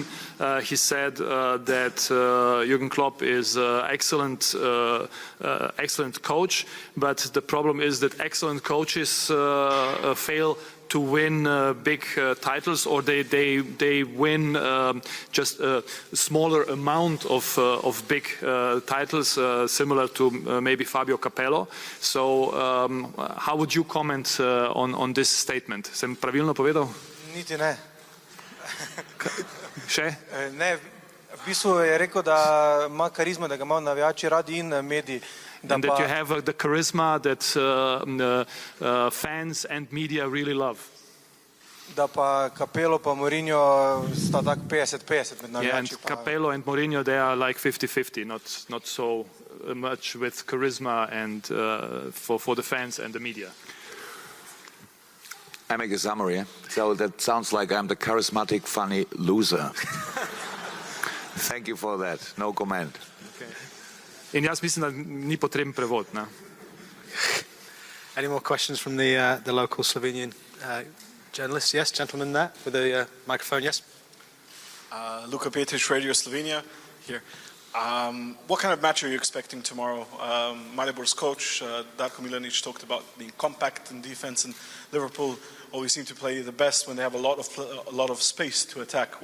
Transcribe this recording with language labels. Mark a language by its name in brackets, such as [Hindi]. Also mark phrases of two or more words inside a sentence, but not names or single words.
[English] He said that Jürgen Klopp is excellent coach, but the problem is that excellent coaches fail to win big titles, or they win just a smaller amount of big titles, similar to maybe Fabio Capello. So how would you comment on this statement? [Slovenian] Sem pravilno povedal? Niti ne. Še? Ne, V bistvu je rekel, da ima karizmo, da ga imajo navijači radi in mediji. [English] And that you have the charisma that fans and media really love. [Slovenian] Da pa Capello pa Mourinho sta tak 50-50 med [English] Yeah, and [Slovenian] navijači. [English] Capello and Mourinho, they are like 50-50, not so much with charisma and for the fans and the media. I make a summary. So that sounds like I'm the charismatic, funny loser. Thank you for that. No comment. Okay. [Slovenian] In jaz mislim, da ni potreben prevod. Ne? [English] Any more questions from the local Slovenian journalists? Yes, gentleman there with the microphone, yes. Luka Petric, Radio Slovenia here. What kind of match are you expecting tomorrow? Maribor's coach, Darko Milanic, talked about being compact in defense, and Liverpool always seem to play the best when they have a lot of space to attack.